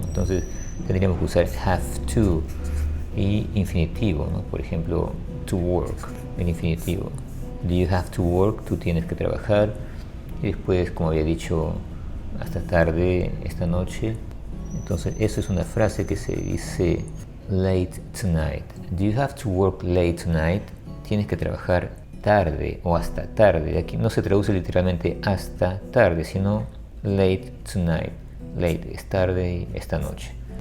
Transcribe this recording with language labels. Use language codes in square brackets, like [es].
[es] Entonces tendríamos que usar have to y infinitivo, ¿no? Por ejemplo, to work, el infinitivo. [en] Do you have to work? [es] Tú tienes que trabajar. Y después, como había dicho, hasta tarde esta noche. Entonces eso es una frase que se dice late tonight. [en] Do you have to work late tonight? [es] Tienes que trabajar tarde o hasta tarde. Aquí no se traduce literalmente hasta tarde, sino late tonight. Late es tarde y esta noche.